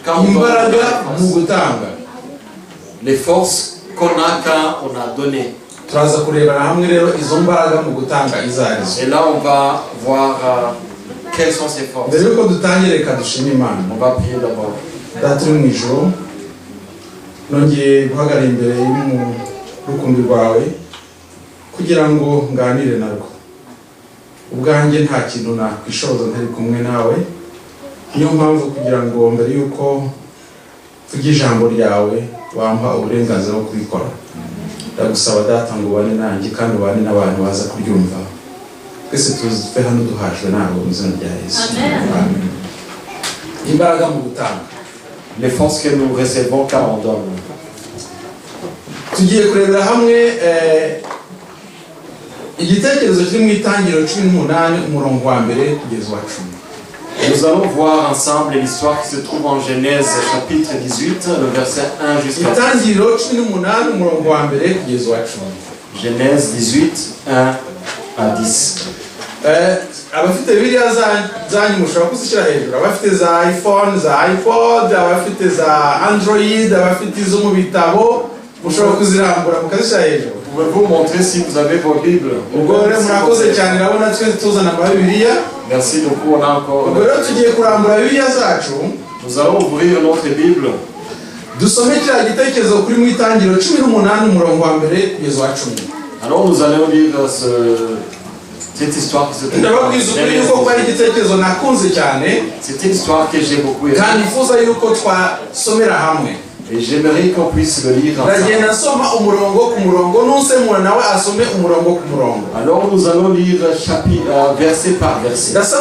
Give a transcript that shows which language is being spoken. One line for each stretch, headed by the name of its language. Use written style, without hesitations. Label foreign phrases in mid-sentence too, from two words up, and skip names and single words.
French: Les forces qu'on a quand on a donné. Et là, on va voir quelles sont ces forces. On va prier d'abord.
Kinyarwanda: kugira ngo nganire narwo ubwanjye nta kintu nakwishoza ntari kumwe nawe niyo mpamvu kugira ngo mbere yuko tugira ijambo ryawe wampa uburenganzira bwo kubikora ndagusaba data ngo ubane nanjye kandi ubane n'abantu baza kuryumva twese tuve hano duhajwe nawe mu izina rya Yesu amen. Imbaraga mu gutanga,
French: les forces que nous recevons quand on donne.
Kinyarwanda: tugiye kurebera hamwe igitekerezo kiri mu itangiriro 18 umurongo wa mbere kugeza wa 10.
French: Nous allons voir ensemble l'histoire qui se trouve en Genèse chapitre 18, le verset 1 jusqu'à 10. Genèse 18, 1 à 10.
Kinyarwanda: abafite bibiliya zanyu mushobora kuzishyira hejuru, abafite za iPhone, za iPod, abafite za Android, abafite izo mu bitabo mushobora kuzirambura mukazishyira hejuru.
French: Pouvez-vous montrer si vous avez vos Bibles?
Kinyarwanda: Ubwo rero murakoze cyane, urabona twese tuzana amabibiliya.
French: Merci beaucoup, on a encore.
Kinyarwanda: Ubwo rero tugiye kurambura bibiliya zacu.
French: Nous allons ouvrir notre Bible.
Kinyarwanda: Dusome kiriya gitekerezo kuri mu Itangiriro 18 umurongo wa mbere kugeza wa 10.
French: Alors nous allons lire cette histoire qui se trouve. C'est une histoire que j'ai beaucoup aimée. Et j'aimerais qu'on puisse le lire ensemble. Alors nous allons lire verset par verset.